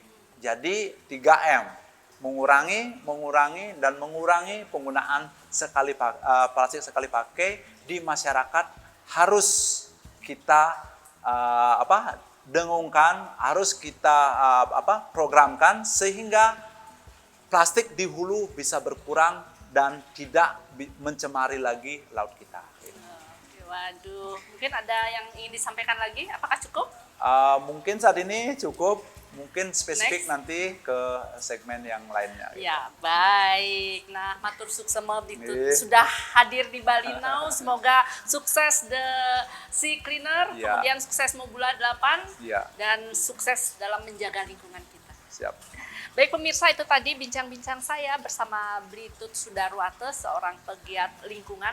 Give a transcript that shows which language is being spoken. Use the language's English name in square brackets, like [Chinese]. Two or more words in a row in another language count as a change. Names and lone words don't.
[Indonesian] Jadi 3M, mengurangi, dan mengurangi penggunaan plastik sekali pakai di masyarakat harus kita dengungkan, harus kita programkan sehingga plastik di hulu bisa berkurang dan tidak mencemari lagi laut kita. Waduh, mungkin ada yang ingin disampaikan lagi? Apakah cukup? Mungkin saat ini cukup, mungkin spesifik Next. nanti ke segmen yang lainnya. Ya, baik. Nah, [Balinese] matur suksema Blitut [Indonesian] Nih. sudah hadir di Bali Now. Semoga sukses The Sea Cleaner, Ya. kemudian sukses Mobula 8, Ya. dan sukses dalam menjaga lingkungan kita. Siap. Baik pemirsa, itu tadi bincang-bincang saya bersama Blitut Sudarwate, seorang pegiat lingkungan.